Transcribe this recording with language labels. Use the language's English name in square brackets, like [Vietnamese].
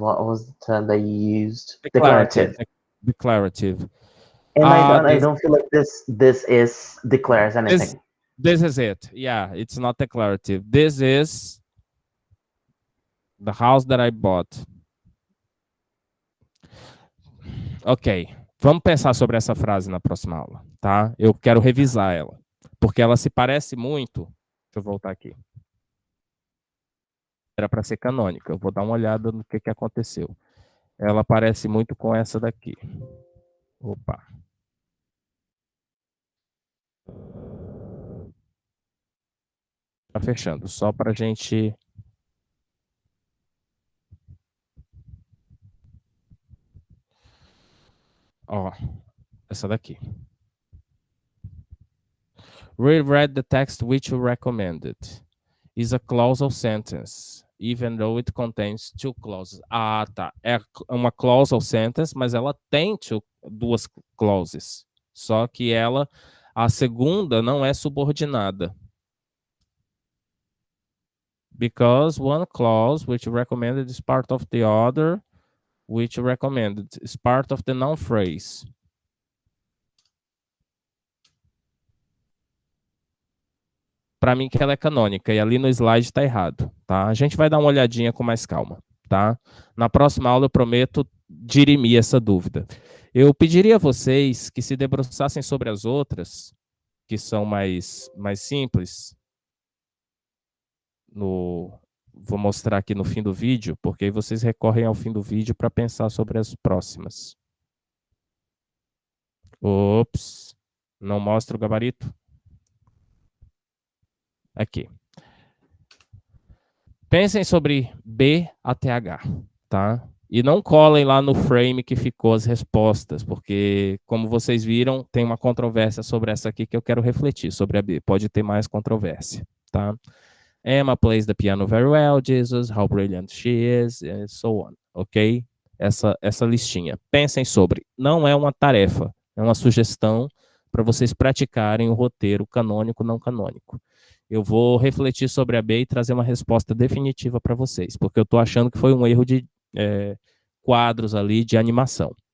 [English] What was the term that you used? Declarative. Declarative. Declarative. And I This don't feel like this is declares this anything. this is it. Yeah, it's not declarative. This is the house that I bought. Ok. [Portuguese] Vamos pensar sobre essa frase na próxima aula, tá? Eu quero revisar ela, porque ela se parece muito. Deixa eu voltar aqui. Era para ser canônica. Eu vou dar uma olhada no que aconteceu. Ela parece muito com essa daqui. Opa. Tá fechando, só para a gente. Ó, essa daqui. [English] Reread the text which you recommended. Is a clausal sentence, even though it contains two clauses. [Portuguese] Ah, tá. É uma [English] clausal sentence, [Portuguese] mas ela tem duas clauses. Só que a segunda não é subordinada. [English] Because one clause which recommended is part of the other, which recommended is part of the noun phrase. [Portuguese] Para mim que ela é canônica, e ali no slide está errado, tá? A gente vai dar uma olhadinha com mais calma, tá? Na próxima aula eu prometo dirimir essa dúvida. Eu pediria a vocês que se debruçassem sobre as outras, que são mais simples. Vou mostrar aqui no fim do vídeo, porque aí vocês recorrem ao fim do vídeo para pensar sobre as próximas. Ops, não mostra o gabarito? Aqui. Pensem sobre B até H, tá? E não colem lá no frame que ficou as respostas, porque, como vocês viram, tem uma controvérsia sobre essa aqui que eu quero refletir sobre a B. Pode ter mais controvérsia, tá? [English] Emma plays the piano very well, Jesus, how brilliant she is, and so on, ok? [Portuguese] Essa listinha. Pensem sobre. Não é uma tarefa, é uma sugestão para vocês praticarem o roteiro canônico, não canônico. Eu vou refletir sobre a B e trazer uma resposta definitiva para vocês, porque eu estou achando que foi um erro de quadros ali de animação.